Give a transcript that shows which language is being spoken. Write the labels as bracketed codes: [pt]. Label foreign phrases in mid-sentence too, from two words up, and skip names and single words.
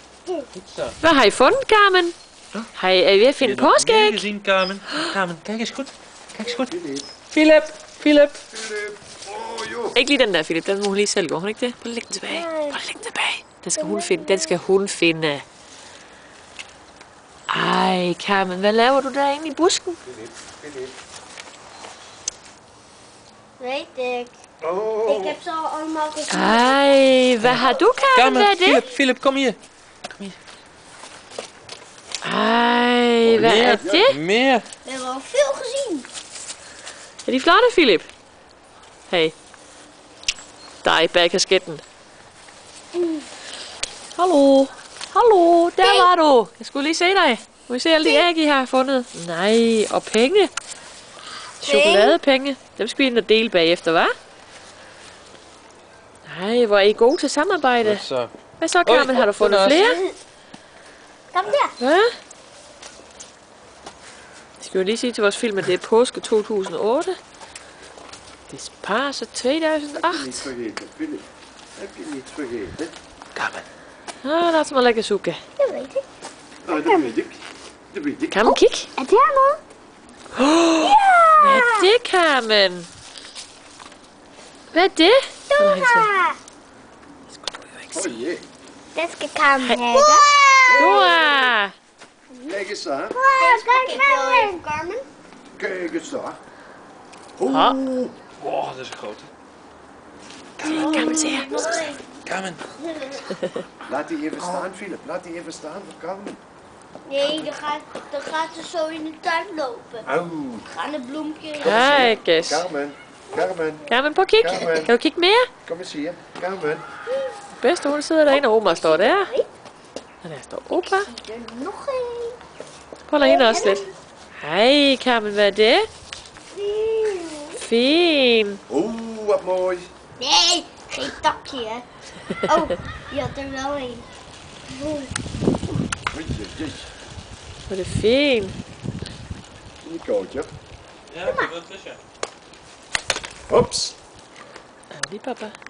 [da] Hvad har I fundet, Carmen? Er I ved at finde påskeæg? [nl] Carmen, kijk eens goed. Kijk eens goed. [da] Philip. Jo. Ikke lige den der, Philip. Den må hun lige selv gå. Hun ikke det? Prøv at lægge den tilbage. Den skal hun finde. Den skal hun finde. Ej, Carmen, hvad laver du derinde i busken? Philip. [nl] Weet ik. Ik heb zo allemaal gezien. [da] Ej, hvad har du, Carmen? Hvad er det? [nl] Philip, kom hier. [da] Ej, hvad er det? [nl] Meer. We hebben al veel gezien. [da] Er de flotte, Philip? Hey. Dig bag kasketten. Hallo, der var du. Jeg skulle lige se dig. Må vi se alle de æg, I har fundet? Nej, og penge. Chokoladepenge. Dem skal vi ind og dele bagefter, hva'? Nej, hvor er I gode til samarbejde. Hvad så, Carmen? Har du fundet flere? Kom der. Hvad? Skal vi lige sige til vores film, at det er påske 2008. Det er Parse 2008. [nl] Niet vergeten, Philip. Heb je niet vergeten? Carmen. Dat is maar lekker zoeken. Dat weet ik. Dat weet ik. Dat weet ik. [da] Carmen, kig. Er der noget? Hvad er det, Carmen? Hvad er det? Dora. [nl] Oh jee. [da] Dat skal Carmen have. Dora! [nl] Kijk eens daar. Kijk Carmen. Kijk eens daar. Oh, dat is een grote. [da] Carmen, se her. [nl] Carmen. Laat die even staan, Philip. Laat die even staan voor Carmen. Nee, dan gaat ze zo in de tuin lopen. Au. Gaan een bloempje. Kijk eens. [da] Carmen. Carmen, prøv at kigge. Carmen. Kan du kigge mere? [nl] Kom eens hier. Carmen. [da] Bedste, hun sidder derinde, og Oma står der. Og der står Opa. [nl] Er nog een. [da] Prøv at hende også lidt. Hej, Carmen, hvad er det? Fint. [nl] Wat mooi. Nee, geen takje hè. Oh, je had er wel een. Oei, jee. [da] Hvor er det fint. [nl] Niet koud, ja. Ja, dat is wel tussen. Hops. [da] Lige, papa.